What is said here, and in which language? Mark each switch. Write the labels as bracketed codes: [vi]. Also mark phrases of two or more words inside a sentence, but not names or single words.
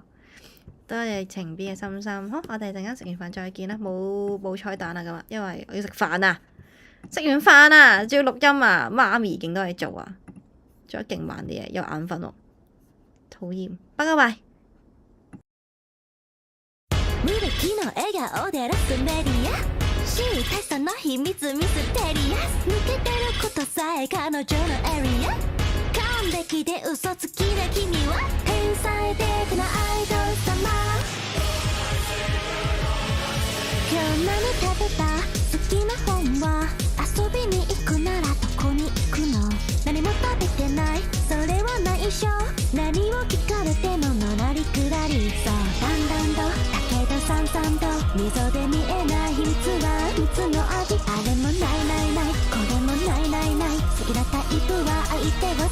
[yue] 多謝情 B 嘅心心，好，我哋陣間食完飯再見啦，冇彩蛋啦咁啊，因為我要食飯啊，食完飯啊，仲要錄音啊，媽咪勁多嘢做啊，做得勁慢啲嘢，有眼瞓喎，討厭，拜拜。 [ja] 無敵の笑顔でラスメディア小さな秘密ミステリアス抜けてることさえ彼女のエリア完璧で嘘つきな君は天才的なアイドル様今日何食べた好きな本は遊びに行くならどこに行くの何も食べてないそれは内緒何を聞かれてものらりくらりそうだんだんとだけどさんさんと溝で見えない秘密は蜜の味あれもないこれもない好きなタイプは相手は